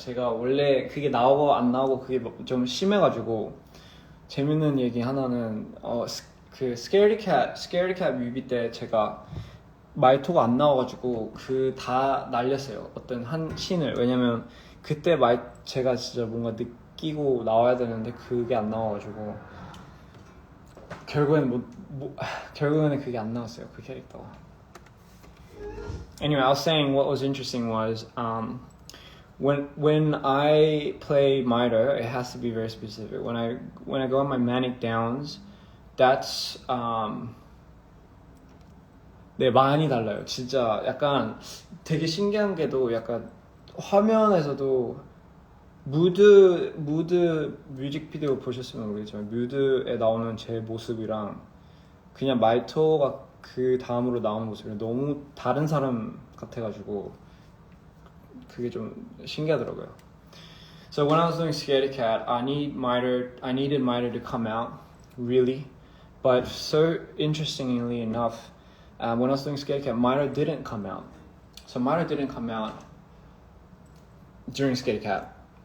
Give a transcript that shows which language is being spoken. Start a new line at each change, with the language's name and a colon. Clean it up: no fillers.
Korean: 제가 원래 그게 나오고 안 나오고 그게 좀 심해가지고 재밌는 얘기 하나는 그 Scaredy Cat 뮤비 때 제가 마이토가 안 나와가지고 다 날렸어요. 어떤 한 씬을. 왜냐면 그때 제가 진짜 뭔가 느끼고 나와야 되는데 그게 안 나와가지고 결국에는 그게 안 나왔어요, 그 캐릭터가.
English: Anyway, I was saying what was interesting was when I play Maida, it has to be very specific. When I go on my manic downs, that's
Korean: 네, 많이 달라요. 진짜 약간 되게 신기한 게도 약간 화면에서도 무드 뮤직비디오 보셨으면 모르겠지만 뮤드에 나오는 제 모습이랑 그냥 마이토가 그 다음으로 나오는 모습이 너무 다른 사람 같아가지고 그게 좀 신기하더라고요.
English: So when I was doing Scaredy Cat, I needed Maida to come out, really. But so interestingly enough, when I was doing Scaredy Cat, Maida didn't come out. So Maida didn't come out during Scaredy Cat.